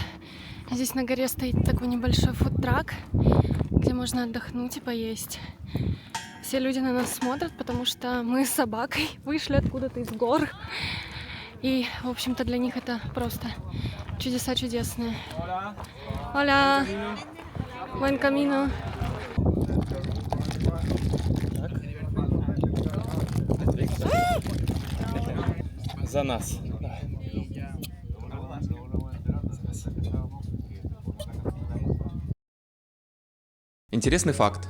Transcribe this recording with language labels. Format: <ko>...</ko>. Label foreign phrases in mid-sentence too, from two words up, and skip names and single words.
<ru>Здесь на горе стоит такой небольшой фудтрак, где можно отдохнуть и поесть. Все люди на нас смотрят, потому что мы с собакой вышли откуда-то из гор. И, в общем-то, для них это просто чудеса чудесные.</ru> <es>Hola. Buen camino.</es> <ru>За нас. Интересный факт.</ru>